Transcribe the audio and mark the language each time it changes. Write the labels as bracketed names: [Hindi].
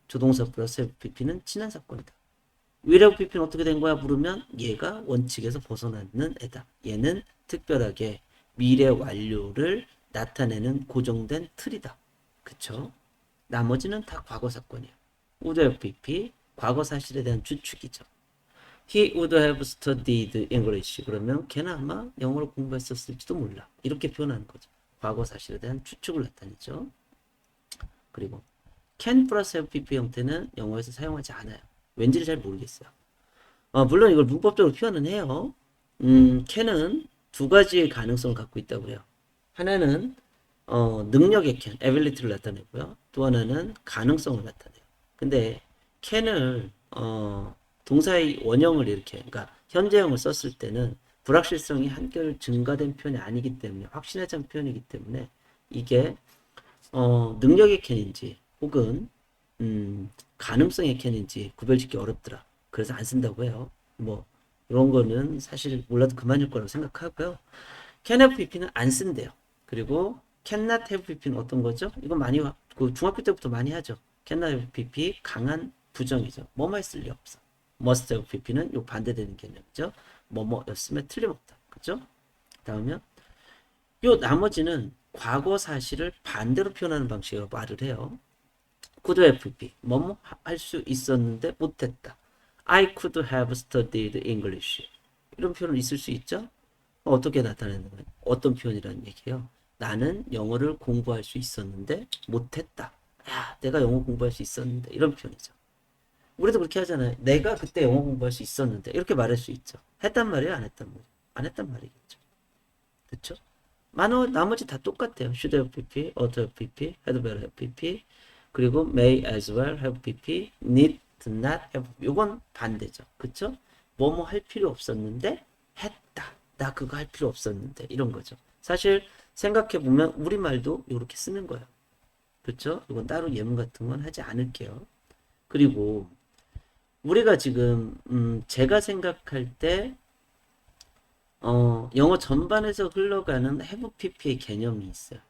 [Korean] 조동사 플러스 FPP는 지난 사건이다. will have pp는 어떻게 된 거야? 물으면 얘가 원칙에서 벗어나는 애다. 얘는 특별하게 미래 완료를 나타내는 고정된 틀이다. 그쵸? 나머지는 다 과거 사건이에요. would have pp, 과거 사실에 대한 추측이죠. [English] He would have studied English. [Korean] 그러면 걔는 아마 영어를 공부했었을지도 몰라. 이렇게 표현하는 거죠. 과거 사실에 대한 추측을 나타내죠. 그리고 can 플러스 have pp 형태는 영어에서 사용하지 않아요. 왠지를 잘 모르겠어요. 물론 이걸 문법적으로 표현은 해요. can은 두 가지의 가능성을 갖고 있다고 해요. 하나는 능력의 can, ability를 나타내고요. 또 하나는 가능성을 나타내요. 근데 can을 동사의 원형을 이렇게, 그러니까 현재형을 썼을 때는 불확실성이 한결 증가된 표현이 아니기 때문에, 확신하지 않은 표현이기 때문에 이게 능력의 can인지 혹은 가능성의 can인지 구별짓기 어렵더라. 그래서 안 쓴다고 해요. 뭐 이런 거는 사실 몰라도 그만일 거라고 생각하고요. can have pp는 안 쓴대요. 그리고 cannot have pp는 어떤 거죠? 이건 많이 그 중학교 때부터 많이 하죠. cannot have pp 강한 부정이죠. 뭐뭐 했을 리 없어. must have pp는 요 반대되는 개념이죠. 뭐뭐였으면 틀림없다. 그죠? 다음에 요 나머지는 과거 사실을 반대로 표현하는 방식으로 말을 해요. could have pp 뭐뭐 할 수 있었는데 못했다. [English] I could have studied English. [Korean] 이런 표현은 있을 수 있죠? 어떻게 나타내는 거예요? 어떤 표현이라는 얘기예요? 나는 영어를 공부할 수 있었는데 못했다. 야, 내가 영어 공부할 수 있었는데 이런 표현이죠. 우리도 그렇게 하잖아요. 내가 그때 영어 공부할 수 있었는데 이렇게 말할 수 있죠. 했단 말이에요? 안 했단 말이에요? 안 했단 말이겠죠. 그렇죠? 나머지 다 똑같아요. should have pp, ought have pp, had better have pp, 그리고 may as well have pp, need to not have. 요건 반대죠. 그쵸? 뭐뭐 할 필요 없었는데 했다. 나 그거 할 필요 없었는데 이런 거죠. 사실 생각해 보면 우리말도 이렇게 쓰는 거예요. 그쵸? 이건 따로 예문 같은 건 하지 않을게요. 그리고 우리가 지금 제가 생각할 때 영어 전반에서 흘러가는 have pp의 개념이 있어요.